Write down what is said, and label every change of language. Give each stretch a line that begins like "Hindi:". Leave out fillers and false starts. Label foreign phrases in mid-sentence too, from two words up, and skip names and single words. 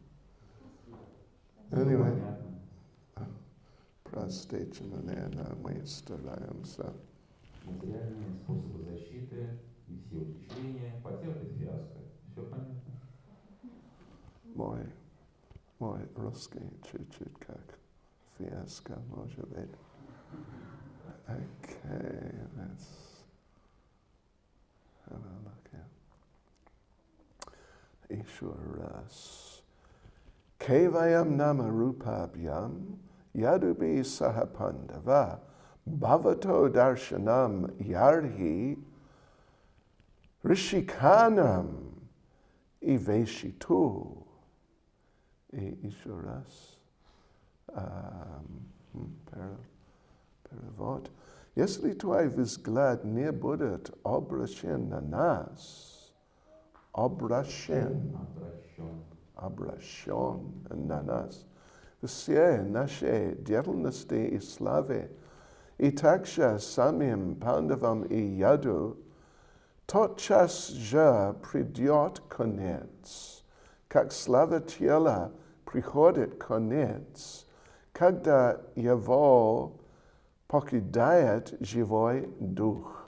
Russian: Anyway, простите меня, мы стараемся. Материальные способы защиты и все ухищрения потерпят фиаско. Все понятно? Мой русский чуть-чуть как фиаско, может быть.
English: Okay, let's have a look here.
Russian: Еще раз.
Sanskrit: केवयम् नाम रूपाभ्याम् यदुभि सहपाण्डव भवतो दर्शनम् यर्हि ऋषिकानाम् इवेशितु.
Russian: Еще раз. Перевод. Если твой взгляд не будет обращен на нас, обращен на нас, все наши деятельности и славы, и также самим пандавам и яду, тотчас же придет конец, как слава тела приходит конец, когда его покидает живой дух.